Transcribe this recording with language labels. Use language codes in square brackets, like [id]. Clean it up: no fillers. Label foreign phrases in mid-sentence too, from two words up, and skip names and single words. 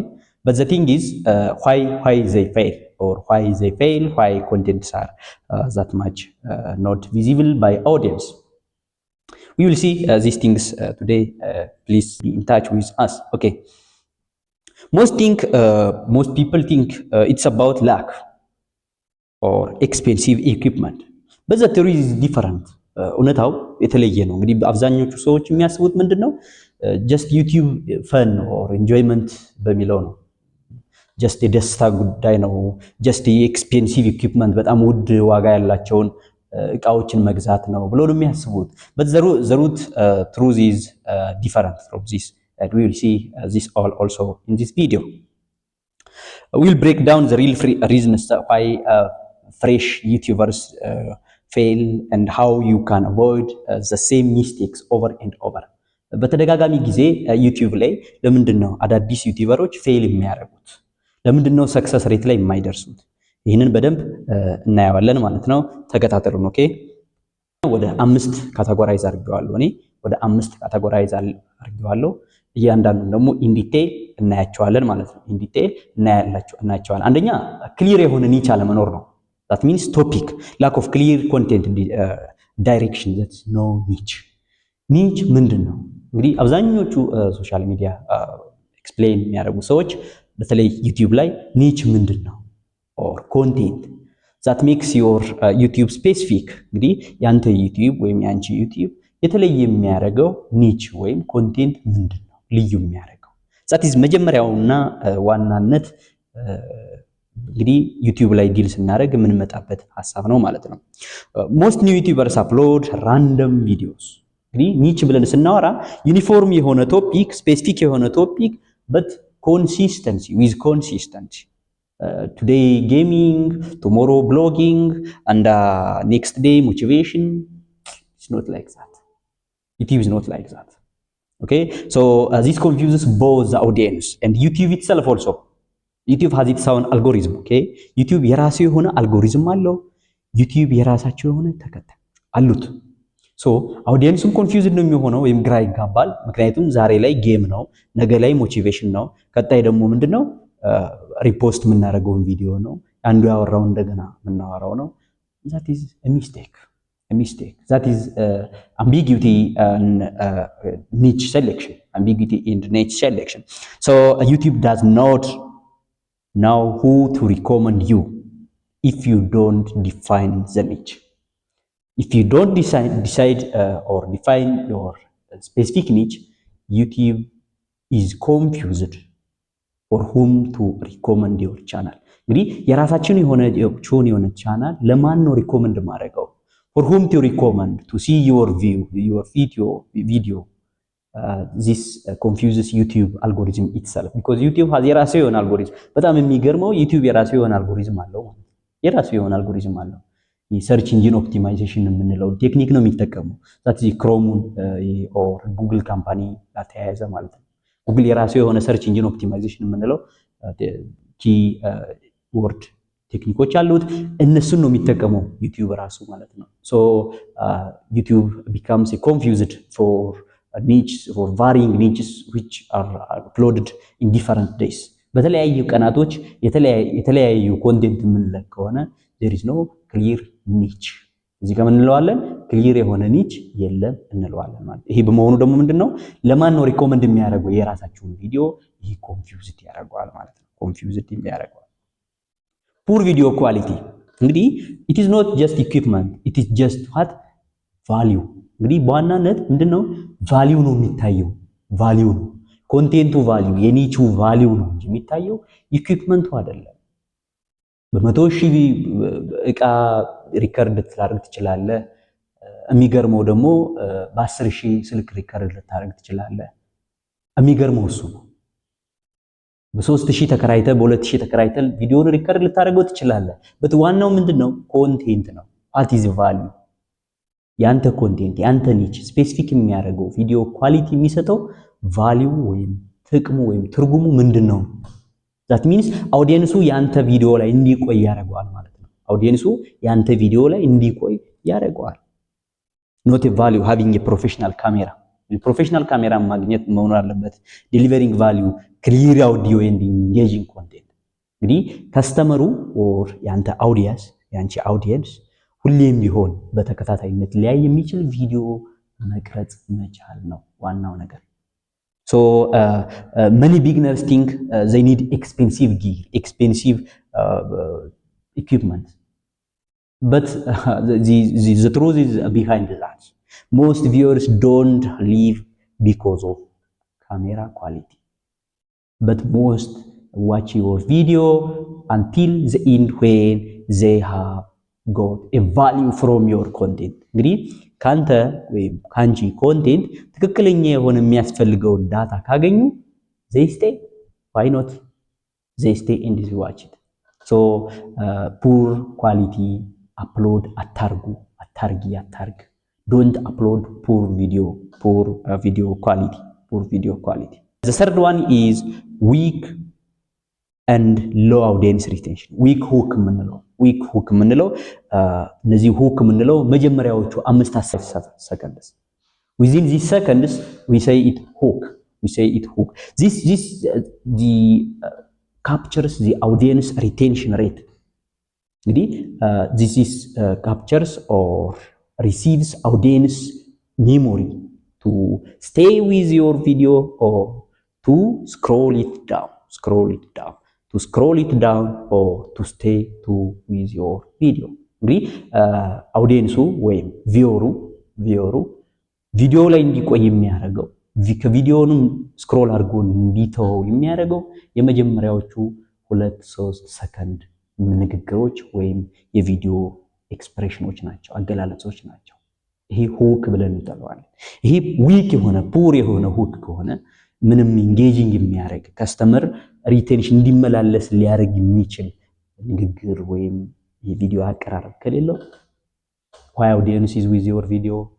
[en] But the thing is, why they fail, or why contents are that much not visible by audience. We will see these things today. Please be in touch with us. Okay. Most people think it's about lack or expensive equipment, but the theory is different. [am] እውነታው የተለየ ነው። እንግዲህ አብዛኞቹ ሰዎች የሚያስቡት ምንድነው [en] just YouTube fun or enjoyment [am] በሚለው ነው። just የደስታ ጉዳይ ነው። just [en] expensive equipment [am] በጣም ውድ ዋጋ ያላቸውን እቃዎችን መግዛት ነው ብሎ ነው የሚያስቡት። [en] but the root truth is different from this, and we will see this all also in this video. We'll break down the real reasons why fresh YouTubers fail and how you can avoid the same mistakes over and over. [am] በተደጋጋሚ ጊዜ ዩቲዩብ ላይ ለምንድነው አዳዲስ ዩቲዩበሮች ፌል የሚያደርጉት? ለምንድነው [en] success rate [am] ላይ የማይደርሱት? ይህንን በደንብ እናያለን ማለት ነው። ተከታተሉን። ኦኬ። ወደ 5 ካቴጎራይዝ አድርጌዋለሁ። እኔ ወደ 5 ካቴጎራይዝ አድርጌዋለሁ። እያንዳንዱን ደግሞ [en] in detail [am] እናያቸዋለን ማለት ነው። [en] in detail [am] እናያቸዋለን። አንደኛ ክሊር የሆነ ኒች አለመኖር ነው። [en] that means topic, lack of clear content direction. That's no niche [am] ምንድነው? እንግዲህ አብዛኞቹ [en] social media [am] ኤክስፕሌን የሚያደርጉ ሰዎች በተለይ ዩቲዩብ ላይ ኒች ምንድነው [en] or content that makes your YouTube specific። [am] እንግዲህ ያንተ ዩቲዩብ ወይም ያንቺ ዩቲዩብ የተለየ የሚያደርገው ኒች ወይም ኮንቴንት ምንድነው ልዩ የሚያደርገው? [en] that is [am] መጀመሪያውና ዋናነት እንግዲህ ዩቲዩብ ላይ ዲል ስናደርግ የምንመጣበት ሐሳብ ነው ማለት ነው። [en] most new YouTubers upload random videos። [am] እንግዲህ ኒች ብለን ስናወራ ዩኒፎርም የሆነ ቶፒክ፣ ስፔሲፊክ የሆነ ቶፒክ [en] but consistency. Today gaming, tomorrow blogging, and next day motivation. It's not like that. YouTube is not like that. Okay, so this confuses both the audience and YouTube itself also. YouTube has its own algorithm. [am] Okay, YouTube የራሱ የሆነ አልጎሪዝም አለው። YouTube የራሳቸው የሆነ ተከታይ አሉት። ሶ አውዲየንሱም ኮንፊውዝድ ነው የሚሆነው ወይም ግራ ይጋባል። ምክንያቱም ዛሬ ላይ ጌም ነው፣ ነገ ላይ ሞቲቬሽን ነው፣ ቀጣይ ደግሞ ምንድነው ሪፖስት የምናደርገውን ቪዲዮ ነው፣ አንዱ ያወራው እንደገና የምናወራው ነው። [en] that is a mistake. That is ambiguity and niche selection. So YouTube does not know who to recommend you if you don't define the niche. If you don't decide or define your specific niche, YouTube is confused for whom to recommend your channel. [am] እንግዲህ የራሳችን የሆነ ቻናል ለማን ነው ሪኮመንድ ማድረገው? [en] For whom to recommend to see your video. This confuses YouTube algorithm itself, because YouTube has [am] የራሱ የሆነ አልጎሪዝም። በጣም የሚገርመው YouTube የራሱ የሆነ አልጎሪዝም አለው። [en] search engine optimization [am] የምንለው ቴክኒክ ነው የሚጠቀመው። [en] that Chrome or Google company [am] ተያያዘ ማለት ነው። ጉግል የራሱ የሆነ [en] search engine [am] ኦፕቲማይዜሽን የምንለው [en] key word [am] ቴክኒኮች አሉት። እነሱን ነው የሚጠቀመው ዩቲዩብ ራሱ ማለት ነው። ሶ ዩቲዩብ [en] becomes confused for niches or varying niches which are uploaded in different days [am] በተለያዩ ቀናቶች የተለያዩ ኮንቴንት የምንለቅ ከሆነ [en] there is no clear niche [am] እዚህ ጋር ምን እንለዋለን ክሊር የሆነ ኒች የለም እንለዋለን ማለት ይሄ በመሆኑ ደግሞ ምንድነው ለማን ነው ሪኮመንድ የሚያደርገው የራሳችሁን ቪዲዮ ይሄ ኮንፊውዝድ ያደርገዋል ማለት ነው ኮንፊውዝድ የሚያደርገው [en] poor video quality [am] እንግዲህ [en] it is not just equipment it is just what value [am] እንግዲህ በዋናነት ምንድነው ቫልዩ ነው የሚታየው ቫልዩ ነው [en] content value [am] የኒቹ ቫልዩ ነው እንጂ የሚታየው ኢኩዊፕመንቱ አይደለም በመቶ ሺህ እቃ ሪከርድ ልታደርግ ትችላለህ የሚገርመው ደግሞ በ10 ሺህ ስልክ ሪከርድ ልታደርግ ትችላለህ የሚገርመው እሱ ነው በ3000 ተከራይተ በ2000 ተከራይተ ቪዲዮን ሪከርድ ልታደርገው ትችላለህ በዋናው ምንድነው ኮንቴንት ነው [en] what is value [am] ያንተ ኮንቴንት ያንተ ኒች ስፔሲፊክ የሚያደርገው ቪዲዮ ኳሊቲ የሚሰጠው ቫልዩ ወይም ጥቅሙ ወይም ትርጉሙ ምንድነው [en] that means [am] አውዲየንሱ ያንተ ቪዲዮ ላይ እንዲቆይ ያደርገዋል ማለት ነው አውዲየንሱ ያንተ ቪዲዮ ላይ እንዲቆይ ያደርገዋል [en] not a value having a professional camera professional camera [am] ማግኘት መሆን አለበት [en] delivering value clear audio and engaging content [am] እንግዲህ ከስተመሩ or ያንተ አውዲየንስ ያንቺ አውዲየንስ ሁሌም ቢሆን በተከታታይነት ላይ የሚችል ቪዲዮ መቅረጽ መቻል ነው ዋናው ነገር [en] so many beginners think they need expensive gear expensive equipment but the truth is behind that most viewers don't live because of camera quality but most watch your video until the end when they have got a value from your content [am] እንግዲህ ካንተ ወይም ካንቺ ኮንቴንት ትክክለኛ የሆነ የሚያስፈልገው ዳታ ካገኙ [en] they stay why not they stay and they watch it so poor quality upload አታርጊ don't upload poor video quality the third one is weak and low audience retention weak hook [am] ምንለው እነዚህ [en] hook ምንለው መጀመሪያዎቹ 5-10 seconds within these seconds we say it hook this the captures the audience retention rate እንግዲህ this is captures or receives audience memory to stay with your video or to scroll it down to scroll it down or to stay with your video [am] እንግዲህ አውዲየንሱ ወይም ቪወሩ ቪዲዮ ላይ እንዲቆይ የሚያደርገው ከቪዲዮንም ስክሮል አድርጎ እንዲተው የሚያደርገው የመጀመሪያዎቹ 2-3 ሰከንድ ንግግሮች ወይም የቪዲዮ ኤክስፕሬሽኖች ናቸው አገላለጾች ናቸው ይሄ ሁክ ብለን እንጠራዋለን ይሄ ዊክ የሆነ ፑር የሆነ ሁክ ከሆነ ምንም ኢንጌጂንግ የሚያደርግ [en] customer retention [am] እንዲመላለስ ሊያደርግ የሚችል ንግግር ወይም የቪዲዮ አቀራረብ ከሌለው [en] why audience is with your video